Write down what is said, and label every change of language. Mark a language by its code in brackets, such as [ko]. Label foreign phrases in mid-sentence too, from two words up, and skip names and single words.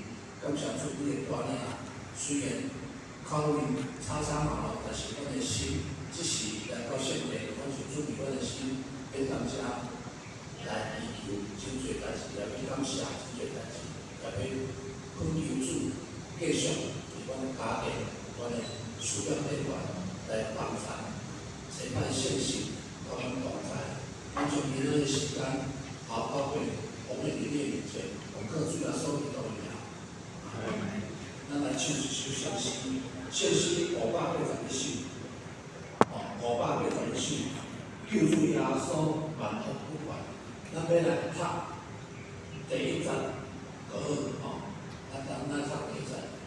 [nan] 感谢主你的带领，虽然口面吵吵闹闹，但是阮的心只是来到圣地，阮是准备阮的心，要当遮来祈求真侪代志，也要感谢真侪代志，也要恳求主继续伫阮的家庭、阮的事业内外来帮助，这摆信心甲阮同在。咱将今仔的时间好好的奉献伫你的面前，奉靠主耶稣基督的名。咱来唱一首圣诗，圣诗580首，580首，救主耶稣万福不还。咱要来读第1节就好，咱读第1节。